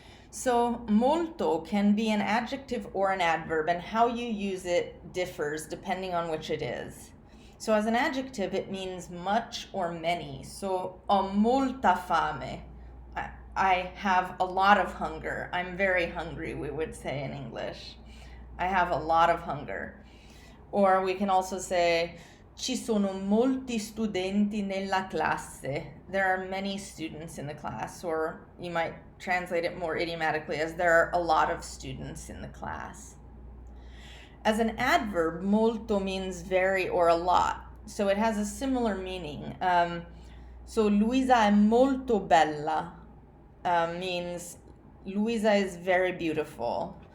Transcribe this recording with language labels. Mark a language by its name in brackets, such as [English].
[English] So molto can be an adjective or an adverb, and how you use it differs depending on which it is. So as an adjective, it means much or many. So [Italian] ho molta fame. [English] I have a lot of hunger. I'm very hungry, we would say in English. I have a lot of hunger. Or we can also say [Italian] ci sono molti studenti nella classe. [English] There are many students in the class, or you might translate it more idiomatically as there are a lot of students in the class. As an adverb, molto means very or a lot, so it has a similar meaning. So [Italian] Luisa è molto bella [English] means Luisa is very beautiful.